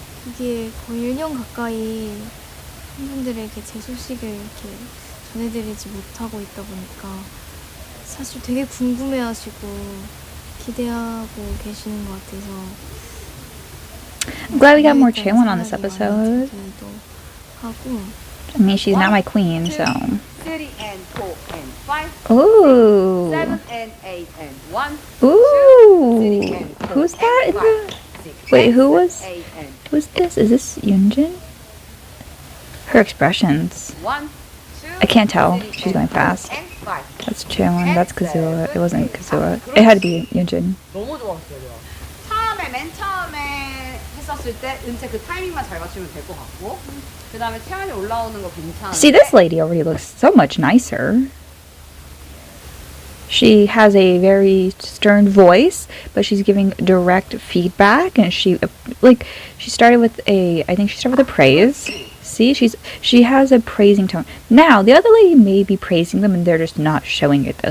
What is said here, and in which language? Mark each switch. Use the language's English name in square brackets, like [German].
[Korean] 이게 거의 1년 가까이 팬분들에게 제 소식을 이렇게 전해드리지 못하고 있다 보니까 사실 되게 궁금해하시고 기대하고 계시는 것 같아서. [English] I'm glad we got more Chaewon on this episode. I mean, she's not my queen, so. 3 and 4 and 5, Ooh. 7 and 8 and 1, Ooh. Who's that in the... Wait, who was... Who's this? Is this Yunjin? Her expressions. 1, 2, I can't tell. She's going fast. and 5. That's Cheon. That's Kazuha. It wasn't Kazuha. It had to be Yunjin. [Korean] 너무 좋았어요. 처음에 맨 처음에 했었을 때 은채 그 타이밍만 잘 맞추면 될 것 같고 그 다음에 태연이 올라오는 거 괜찮은데 [English] See, this lady already looks so much nicer. She has a very stern voice, but she's giving direct feedback, and she started with I think she started with a praise. See, she has a praising tone. Now, the other lady may be praising them, and they're just not showing it though.